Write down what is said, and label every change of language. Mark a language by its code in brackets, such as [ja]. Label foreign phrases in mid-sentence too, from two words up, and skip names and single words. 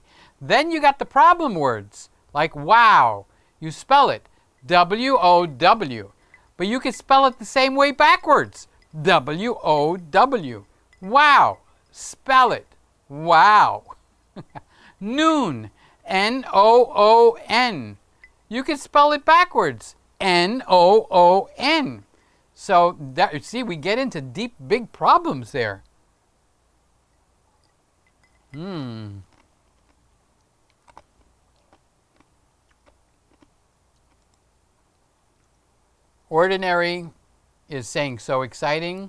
[en] Then you got the problem words, like wow. You spell it W-O-W. But you can spell it the same way backwards. W-O-W. Wow. Spell it. Wow. Noon. N-O-O-N. You can spell it backwards. N-O-O-N. So, that, see, we get into deep, big problems there. Ordinary is saying so exciting.